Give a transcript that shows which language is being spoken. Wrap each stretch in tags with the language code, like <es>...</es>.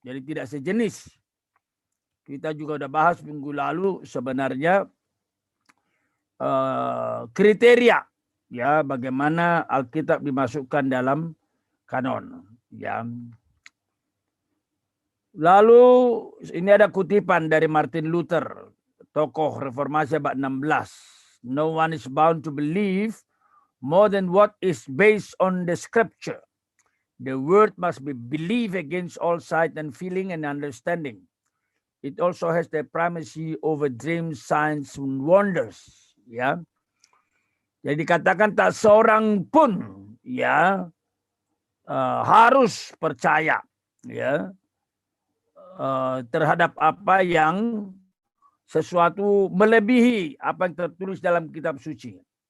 <id>Jadi tidak sejenis. Kita juga udah bahas minggu lalu sebenarnya kriteria ya bagaimana Alkitab dimasukkan dalam kanon. Ya. Lalu ini ada kutipan dari Martin Luther, tokoh reformasi abad 16.</id> <en>No one is bound to believe more than what is based on the scripture. The word must be believed against all sight and feeling and understanding. It also has the primacy over dreams, signs, and wonders.</en> <id>Ya, jadi dikatakan tak seorang pun ya harus percaya ya terhadap apa yang sesuatu melebihi apa yang tertulis dalam kitab suci.</id>